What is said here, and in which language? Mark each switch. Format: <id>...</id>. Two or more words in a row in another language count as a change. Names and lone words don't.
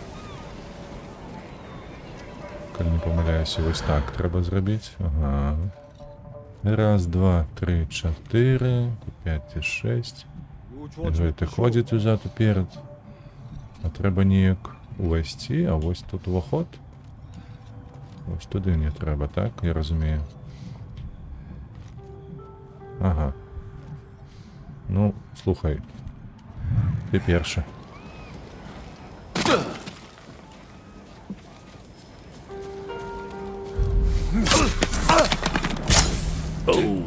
<be>Калі не памыляюся, вось так трэба зрабіць. Ага. Раз, два, три, чатыры, 5 і 6. Гэты ходзіць узад уперад. А трэба неяк увайсці, а вось тут уваход.</be> <uk>Ось туди не треба, так? Я розумію. Ага. Ну, слухай. Ти перша. Оу.</uk>